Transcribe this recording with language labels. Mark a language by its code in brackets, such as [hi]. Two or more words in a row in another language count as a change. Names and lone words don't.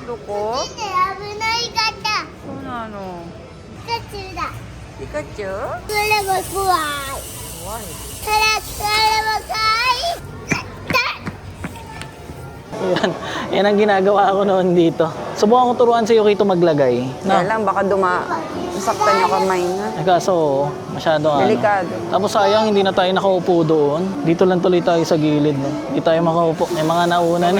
[ja] Duko? 危ない方 [tl] Ano, ano? [ja] ピカチュウだ [tl] Pikachu? [ja] それも怖い [en] Why? [ja] それも怖い [tl] Yan. Yan ang ginagawa ko noon dito. Subukan ko turuan si Yukito maglagay. Kaya Na. lang, baka saktan yung kamay na. Kaso, masyado Delikado. Tapos sayang, hindi na tayo nakaupo doon. Dito lang tuloy tayo sa gilid. No? Hindi tayo makaupo. May mga nauna na.